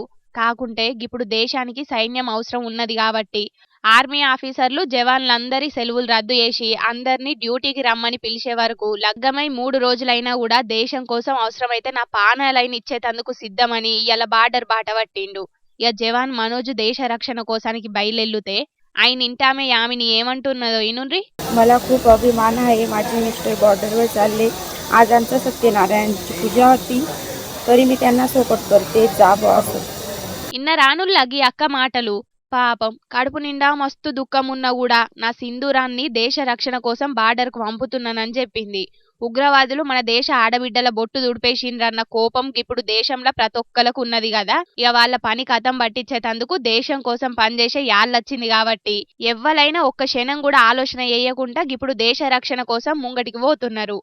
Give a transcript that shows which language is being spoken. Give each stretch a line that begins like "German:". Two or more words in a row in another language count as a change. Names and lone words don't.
Telugu: కాకుంటే ఇప్పుడు దేశానికి సైన్యం అవసరం ఉన్నది కాబట్టి ఆర్మీ ఆఫీసర్లు జవాన్లందరి సెలవులు రద్దు చేసి అందరినీ డ్యూటీకి రమ్మని పిలిచే వరకు లగ్గమై 3 రోజులైనా కూడా దేశం కోసం అవసరమైతే నా ప్రాణాలైన ఇచ్చేటందుకు సిద్ధమని ఇలా బార్డర్ బాట పట్టిండు. ఇక జవాన్ మనోజ్ దేశ రక్షణ కోసానికి బయలుదేరితే ఆయన ఇంటామే యామిని ఏమంటున్నదో ఇనుండ్రి.
Marathi: मला खूप अभिमान आहे. माझे मिस्टर बॉर्डरवर चालले. आज आमच्या सत्यनारायणची पूजा होती तरी मी त्यांना सपोर्ट करते, जा बॉस.
Telugu: ఇన్న రానుల్లగి అక్క మాటలు. పాపం కడుపు నిండా మస్తు దుఃఖమున్నా కూడా నా సింధూరాన్ని దేశ రక్షణ కోసం బార్డర్కు పంపుతున్నానని చెప్పింది. ఉగ్రవాదులు మన దేశ ఆడబిడ్డల బొట్టు దుడిపేసిండ్రన్న కోపం ఇప్పుడు దేశంలో ప్రతి ఒక్కలకు ఉన్నది కదా. ఇక వాళ్ళ పని కథం పట్టించేటందుకు దేశం కోసం పనిచేసే యాళ్ళొచ్చింది కాబట్టి ఎవ్వలైనా ఒక్క క్షణం కూడా ఆలోచన చేయకుండా ఇప్పుడు దేశ రక్షణ కోసం ముంగటికి పోతున్నారు.